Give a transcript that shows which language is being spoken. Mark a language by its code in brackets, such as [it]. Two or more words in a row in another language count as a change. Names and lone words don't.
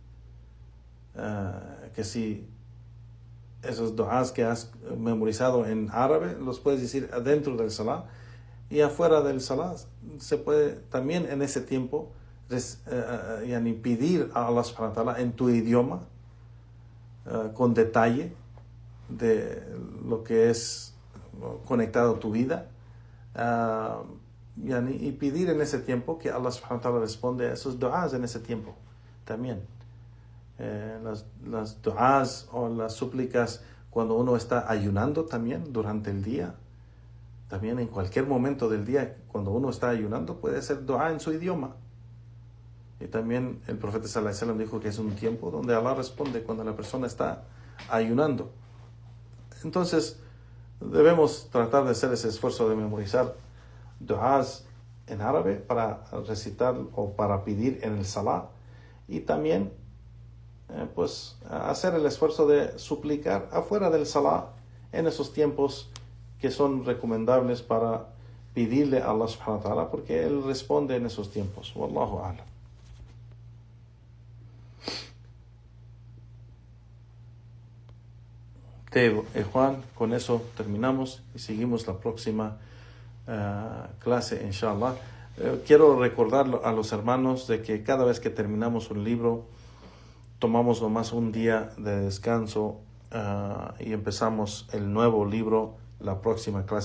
[es] que si esos duas que has memorizado en árabe los puedes decir adentro del salah, y afuera del salah se puede también en ese tiempo pedir a Allah [ar] سبحانه وتعالى [es] en tu idioma, con detalle de lo que es conectado a tu vida, y pedir en ese tiempo que Allah [ar] سبحانه وتعالى [es] responde a esos duas en ese tiempo también. Las duas o las súplicas cuando uno está ayunando también durante el día, también en cualquier momento del día cuando uno está ayunando puede hacer dua en su idioma. Y también el profeta [ar] صلى الله عليه وسلم [es] dijo que es un tiempo donde Allah responde cuando la persona está ayunando. Entonces debemos tratar de hacer ese esfuerzo de memorizar duas en árabe para recitar o para pedir en el salah, y también hacer el esfuerzo de suplicar afuera del salah en esos tiempos que son recomendables para pedirle a Allah [ar] سبحانه وتعالى, [es] porque Él responde en esos tiempos. [ar] والله أعلم. [es] Juan, con eso terminamos y seguimos la próxima clase, inshallah. Quiero recordar a los hermanos de que cada vez que terminamos un libro, tomamos nomás un día de descanso y empezamos el nuevo libro la próxima clase.